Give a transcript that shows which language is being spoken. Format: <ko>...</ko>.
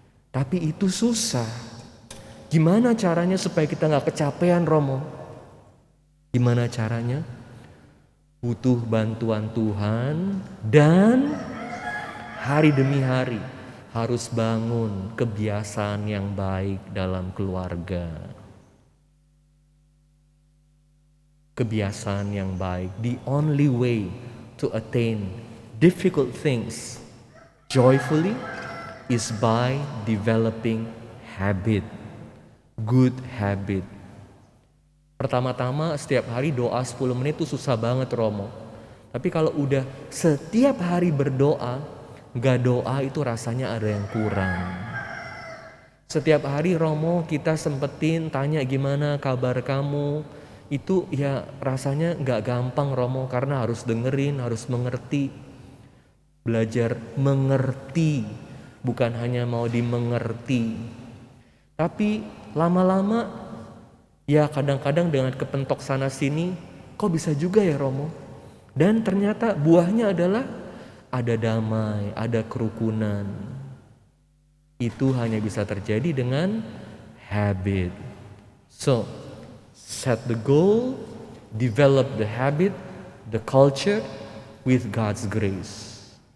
<id>Tapi itu susah. Gimana caranya supaya kita gak kecapean, Romo? Gimana caranya? Butuh bantuan Tuhan dan hari demi hari harus bangun kebiasaan yang baik dalam keluarga. Kebiasaan yang baik.</id> <en>The only way to attain difficult things joyfully is by developing habit, good habit.</en> <id>Pertama-tama setiap hari doa 10 menit itu susah banget, Romo. Tapi kalau udah setiap hari berdoa, gak doa itu rasanya ada yang kurang. Setiap hari, Romo, kita sempetin tanya gimana kabar kamu. Itu ya rasanya gak gampang, Romo, karena harus dengerin, harus mengerti. Belajar mengerti, bukan hanya mau dimengerti. Tapi lama-lama ya kadang-kadang dengan kepentok sana sini, kok bisa juga ya, Romo? Dan ternyata buahnya adalah ada damai, ada kerukunan. Itu hanya bisa terjadi dengan habit.</id> <en>So, set the goal, develop the habit, the culture with God's grace.</en>